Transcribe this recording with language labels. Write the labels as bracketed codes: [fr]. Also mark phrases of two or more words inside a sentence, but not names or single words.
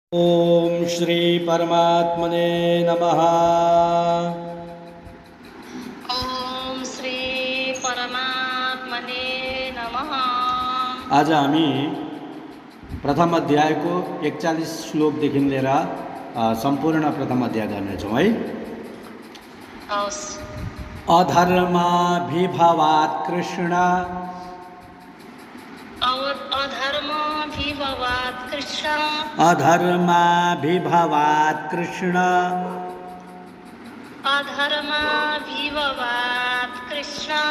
[sa] ओम श्री परमात्मने नमः। ओम श्री परमात्मने नमः। [ne] आज हामी प्रथम अध्यायको 41 श्लोकदेखि लिएर सम्पूर्ण प्रथम अध्याय गर्नेछौँ है। [sa] अधर्माभिभवात् कृष्ण अधर्माभिभवात् कृष्ण अधर्माभिभवात् कृष्ण अधर्माभिभवात् कृष्ण